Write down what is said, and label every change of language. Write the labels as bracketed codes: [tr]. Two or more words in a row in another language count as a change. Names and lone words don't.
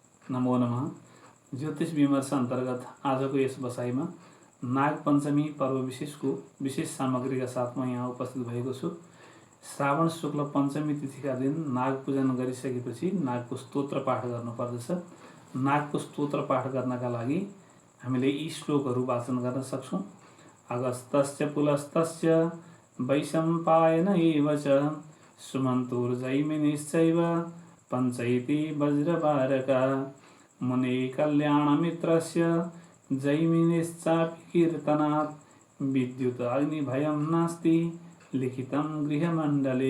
[ne] नमो नमः। ज्योतिष विमर्श अन्तर्गत आजको यस बसाइमा नाग पञ्चमी पर्व विशेषको विशेष सामग्रीका साथ म यहाँ उपस्थित भएको छु। श्रावण शुक्ल पञ्चमी तिथिका दिन नाग पूजन गरिसकेपछि नागको स्तोत्र पाठ गर्नुपर्दछ। नागको स्तोत्र पाठ गर्नका लागि हामीले यी श्लोकहरू वाचन गर्न सक्छौँ। [sa] अगस्तस्य पुलस्तस्य वैशम्पायन एव च सुमन्तुर्जैमिनिश्चैव पञ्चैति वज्रबारका मुने कल्याणमित्रस्य जैमिनिश्चापि कीर्तनात् विद्युत अग्निभयं नास्ति लिखितं गृहमण्डले।